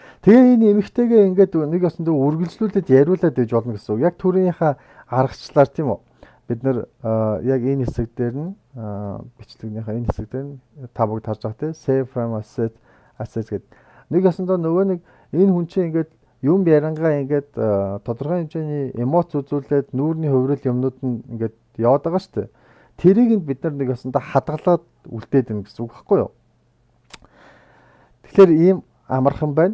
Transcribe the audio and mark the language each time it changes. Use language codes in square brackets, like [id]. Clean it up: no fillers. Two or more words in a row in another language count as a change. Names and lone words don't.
[mn] Тэгээ энэ эмэгтэйгээ ингээд нэг ясандаа үргэлжлүүлээд яриулаад байж болно гэсэн үг. Яг түрүүнийхээ аргачлаар тийм үү? Бид нар яг энэ хэсэг дээр нь бичлэгнийхээ энэ хэсэг дээр нь та бүгд харж байгаа тийм [en] save from asset [mn] гэдэг. Нэг ясандаа нөгөө нэг энэ хүн чинь ингээд юм ярангаа ингээд тодорхой хэмжээний эмоц үзүүлээд нүүрний хувирал юмнууд нь ингээд яваад байгаа шүү дээ. Тэрийг нь бид нар нэг ясандаа хадгалаад үлдээд байна гэсэн үг байхгүй юу? Тэгэхээр ийм амархан байна.